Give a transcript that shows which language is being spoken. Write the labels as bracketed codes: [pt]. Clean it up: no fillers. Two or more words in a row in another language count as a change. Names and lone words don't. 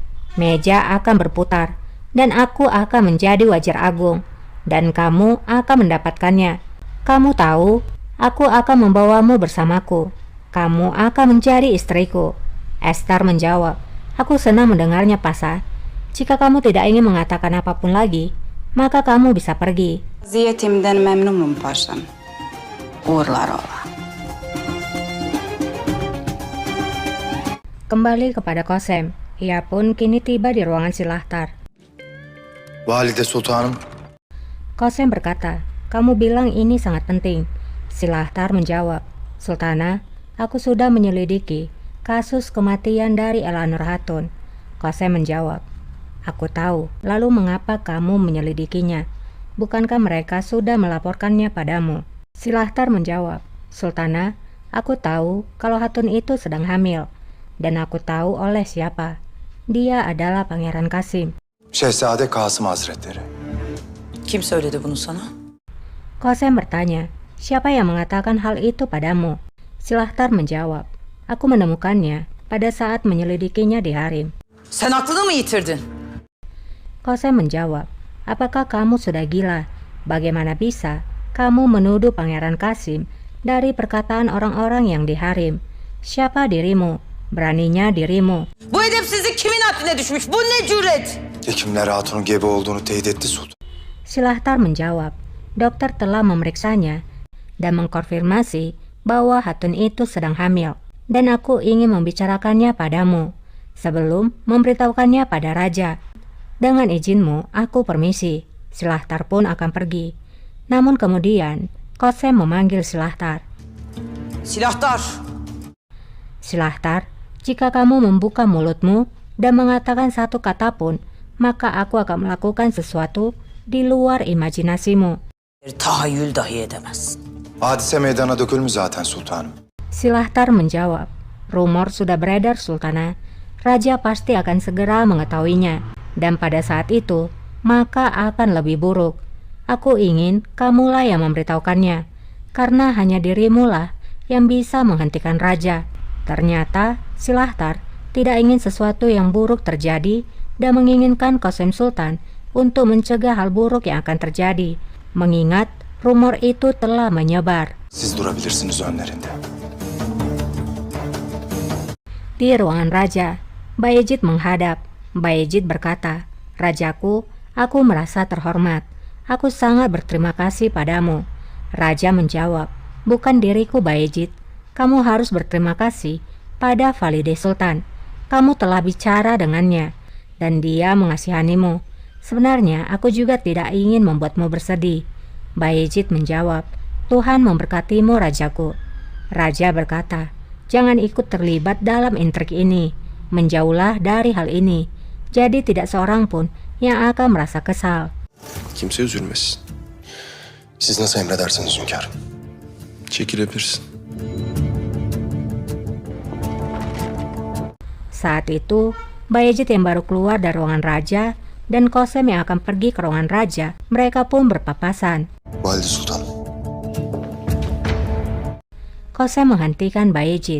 [id] Meja akan berputar, dan aku akan menjadi wajar agung, dan kamu akan mendapatkannya. Kamu tahu, aku akan membawamu bersamaku. Kamu akan menjadi istriku." Esther menjawab, "Aku senang mendengarnya, Pasha. Jika kamu tidak ingin mengatakan apapun lagi, maka kamu bisa pergi." [tr] Ziyetimden memnunum paşam. Uğurlar ola. [id] Kembali kepada Kosem, ia pun kini tiba di ruangan Silahtar. [tr] Valide Sultanım. [id] Kosem berkata, "Kamu bilang ini sangat penting." Silahtar menjawab, "Sultana, aku sudah menyelidiki kasus kematian dari Elanur Hatun." Kosem menjawab, "Aku tahu, lalu mengapa kamu menyelidikinya? Bukankah mereka sudah melaporkannya padamu?" Silahtar menjawab, "Sultana, aku tahu kalau Hatun itu sedang hamil. Dan aku tahu oleh siapa. Dia adalah Pangeran Kasim." [tr] Şehzade Kasım Hazretleri. Kim söyledi bunu sana? [id] Kosem bertanya, "Siapa yang mengatakan hal itu padamu?" Silahtar menjawab, "Aku menemukannya pada saat menyelidikinya di harem." [tr] Sen aklını mı yitirdin? [id] Kosem menjawab, "Apakah kamu sudah gila? Bagaimana bisa kamu menuduh Pangeran Kasim dari perkataan orang-orang yang di harem? Siapa dirimu? Beraninya dirimu." [tr] Bu edepsizlik kimin haddine düşmüş? Bu ne cüret? Hekimler Hatun'un gebe olduğunu teyit etti sultan. [id] Silahtar menjawab, "Dokter telah memeriksanya dan mengkonfirmasi bahwa Hatun itu sedang hamil, dan aku ingin membicarakannya padamu sebelum memberitahukannya pada raja. Dengan izinmu, aku permisi." Silahtar pun akan pergi. Namun kemudian, Kosem memanggil Silahtar. Silahtar. "Silahtar, jika kamu membuka mulutmu dan mengatakan satu kata pun, maka aku akan melakukan sesuatu di luar imajinasimu." [tr] Tahayyül dahi edemez. Hadise meydana dökülmüş zaten sultanım. [id] Silahtar menjawab, "Rumor sudah beredar, Sultana. Raja pasti akan segera mengetahuinya, dan pada saat itu, maka akan lebih buruk. Aku ingin kamulah yang memberitahukannya, karena hanya dirimulah yang bisa menghentikan raja. Ternyata Silahtar tidak ingin sesuatu yang buruk terjadi dan menginginkan Qasem Sultan untuk mencegah hal buruk yang akan terjadi, mengingat rumor itu telah menyebar. [tr] Siz durabilirsiniz önlerinde. [id] Di ruangan raja, Bayezid menghadap. Bayezid berkata, "Rajaku, aku merasa terhormat. Aku sangat berterima kasih padamu." Raja menjawab, "Bukan diriku, Bayezid. Kamu harus berterima kasih pada Valide Sultan. Kamu telah bicara dengannya, dan dia mengasihanimu. Sebenarnya aku juga tidak ingin membuatmu bersedih." Bayezid menjawab, "Tuhan memberkatimu, Rajaku." Raja berkata, "Jangan ikut terlibat dalam intrik ini. Menjauhlah dari hal ini. Jadi tidak seorang pun yang akan merasa kesal." [tr] Kimse üzülmesin. Siz nasıl emredersiniz hünkârım? Çekilebilirsin. [id] Saat itu, Bayezid yang baru keluar dari ruangan raja dan Qasem yang akan pergi ke ruangan raja, mereka pun berpapasan. [tr] Valide Sultanım. [id] Qasem menghentikan Bayezid.